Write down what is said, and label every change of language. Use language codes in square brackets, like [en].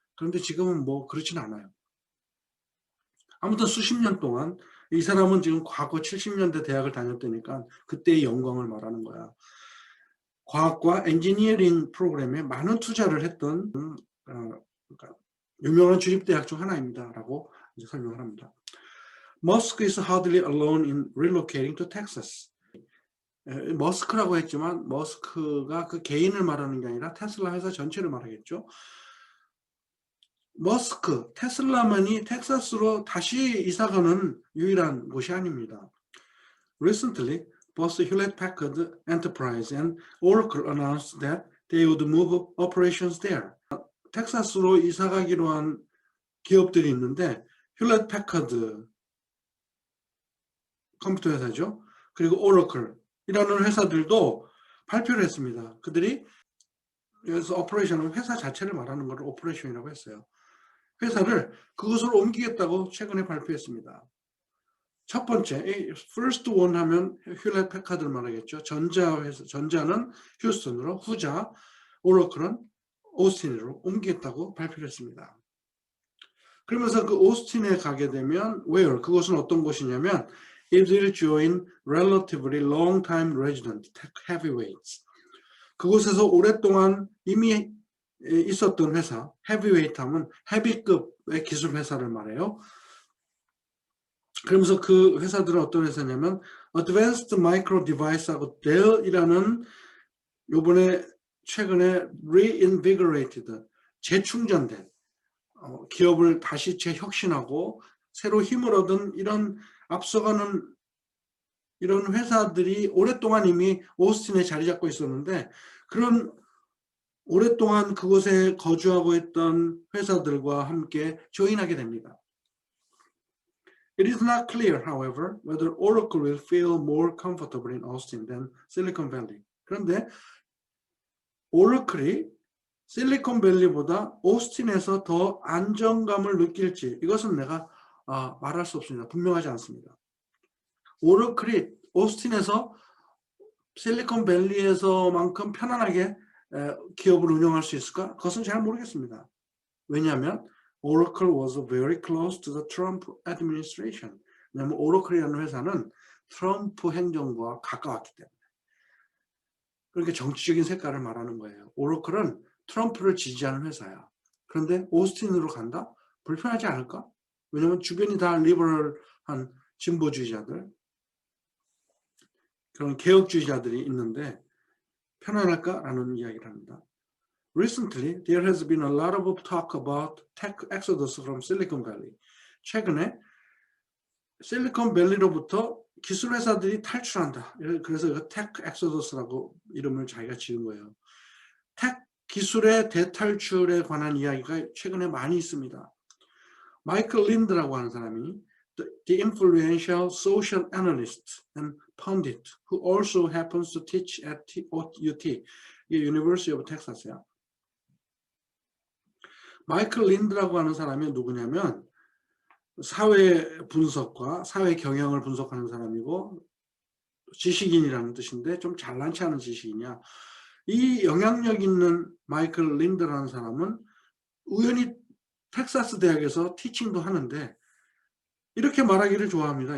[ko] 그런데 지금은 뭐 그렇진 않아요. 아무튼 수십 년 동안 이 사람은 지금 과거 70년대 대학을 다녔다니까 그때의 영광을 말하는 거야. 과학과 엔지니어링 프로그램에 많은 투자를 했던 그러니까 유명한 주립대학 중 하나입니다라고 이제 설명을 합니다. [en] Musk is hardly alone in relocating to Texas. [ko] 머스크라고 했지만 머스크가 그 개인을 말하는 게 아니라 테슬라 회사 전체를 말하겠죠. 머스크, 테슬라만이 텍사스로 다시 이사가는 유일한 곳이 아닙니다. [en] Recently, both Hewlett-Packard Enterprise and Oracle announced that they would move operations there. [ko] 텍사스로 이사가기로 한 기업들이 있는데 휴렛패커드 컴퓨터 회사죠. 그리고 오러클이라는 회사들도 발표를 했습니다. 그들이 여기서 오퍼레이션은 회사 자체를 말하는 걸 오퍼레이션이라고 했어요. 회사를 그곳으로 옮기겠다고 최근에 발표했습니다. 첫 번째, [en] first one [ko] 하면 휴렛패카드를 말하겠죠. 전자는 휴스턴으로, 후자 오러클은 오스틴으로 옮기겠다고 발표를 했습니다. 그러면서 그 오스틴에 가게 되면 where, 그곳은 어떤 곳이냐면 [en] it will join relatively long-time resident tech heavyweights. [ko] 그곳에서 오랫동안 이미 있었던 회사, 헤비웨이트 하면 헤비급의 기술 회사를 말해요. 그러면서 그 회사들은 어떤 회사냐면 Advanced Micro Device하고 Dell이라는 요번에 최근에 reinvigorated, 재충전된 기업을 다시 재혁신하고 새로 힘을 얻은 이런 앞서가는 이런 회사들이 오랫동안 이미 오스틴에 자리 잡고 있었는데 그런 오랫동안 그곳에 거주하고 있던 회사들과 함께 조인하게 됩니다. [en] It is not clear, however, whether Oracle will feel more comfortable in Austin than Silicon Valley. [ko] 그런데 오러클이 실리콘밸리보다 오스틴에서 더 안정감을 느낄지 이것은 내가 말할 수 없습니다. 분명하지 않습니다. 오러클이 오스틴에서 실리콘밸리에서만큼 편안하게 기업을 운영할 수 있을까? 그것은 잘 모르겠습니다. 왜냐하면 [en] Oracle was very close to the Trump administration. [ko] 왜냐하면 오러클이라는 회사는 트럼프 행정부와 가까웠기 때문에. 그렇게 정치적인 색깔을 말하는 거예요. 오러클은 트럼프를 지지하는 회사야. 그런데 오스틴으로 간다? 불편하지 않을까? 왜냐하면 주변이 다 리버럴한 진보주의자들, 그런 개혁주의자들이 있는데 편안할까라는 이야기를 합니다. Recently, there has been a lot of talk about tech exodus from Silicon Valley. 최근에 실리콘밸리로부터 기술 회사들이 탈출한다. 그래서 이거 tech exodus라고 이름을 자기가 지은 거예요. tech 기술의 대탈출에 관한 이야기가 최근에 많이 있습니다. 마이클 린드라고 하는 사람이 [en] the influential social analyst and pundit who also happens to teach at UT, University of Texas야. [ko] 마이클 린드라고 하는 사람이 누구냐면 사회 분석과 사회 경영을 분석하는 사람이고 지식인이라는 뜻인데 좀 잘난치 않은 지식인이야. 이 영향력 있는 마이클 린드라는 사람은 우연히 텍사스 대학에서 티칭도 하는데 이렇게 말하기를 좋아합니다.